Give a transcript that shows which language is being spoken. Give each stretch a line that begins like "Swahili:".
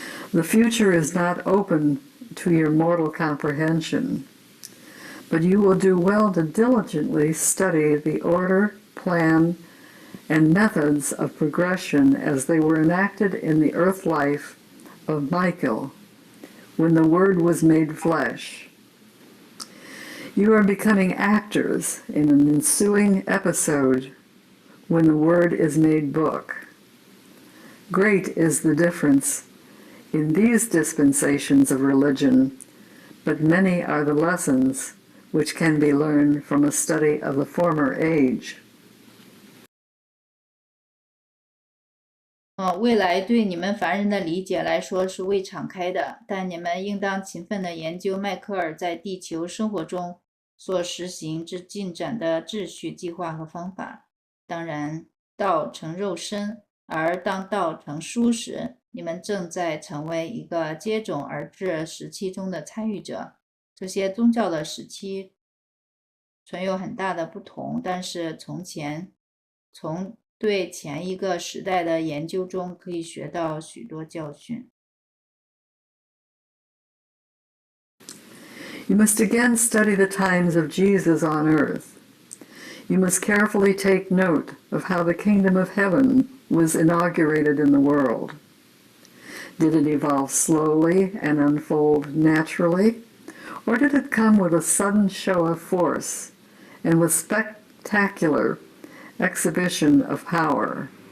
English: The future is not open to your mortal comprehension, but you will do well to diligently study the order, plan, and methods of progression as they were enacted in the earth life of Michael when the Word was made flesh. You are becoming actors in an ensuing episode when the Word is made book. Great is the difference in these dispensations of religion, but many are the lessons which can be learned from a study of the former age.
Chinese: 未来对你们凡人的理解来说是未敞开的，但你们应当勤奋地研究迈克尔在地球生活中所实行之进展的秩序、计划和方法。当然，道成肉身，而当道成书时，你们正在成为一个接踵而至时期中的参与者。这些宗教的时期存有很大的不同，但是从对前一个时代的研究中可以学到许多教训。
English: You must again study the times of Jesus on earth. You must carefully take note of how the kingdom of heaven was inaugurated in the world. Did it evolve slowly and unfold naturally, or did it come with a sudden show of force and with spectacular exhibition of power?